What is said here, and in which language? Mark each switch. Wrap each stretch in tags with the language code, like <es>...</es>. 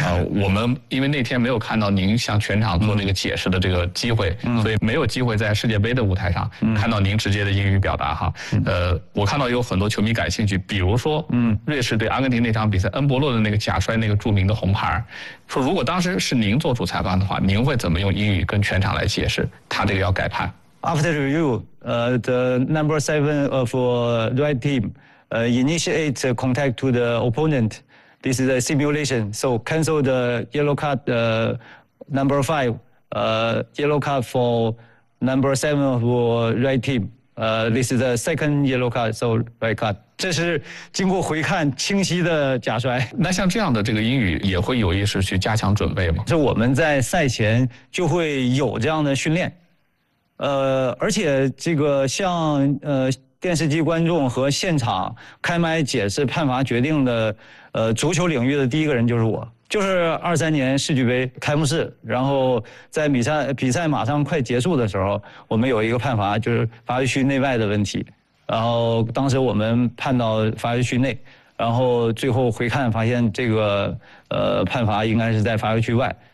<zh>我们因为那天没有看到您向全场做那个解释的这个机会，所以没有机会在世界杯的舞台上看到您直接的英语表达哈。我看到有很多球迷感兴趣，比如说瑞士对阿根廷那场比赛，恩波洛的那个假摔那个著名的红牌，说如果当时是您做主裁判的话，您会怎么用英语跟全场来解释他这个要改判？</zh> <en>After review, the number seven for red team, initiate contact to the opponent. This is a simulation. So cancel the yellow card, number five, yellow card for number seven for red team. This is the second yellow card, so red card.</en> <zh>这是经过回看清晰的假摔。那像这样的这个英语也会有意识去加强准备吗？是我们在赛前就会有这样的训练。而且这个像电视机观众和现场开麦解释判罚决定的，足球领域的第一个人就是我，就是23年世俱杯开幕式，然后在比赛马上快结束的时候，我们有一个判罚就是罚区内外的问题，然后当时我们判到罚区内，然后最后回看发现这个判罚应该是在罚区外。</zh>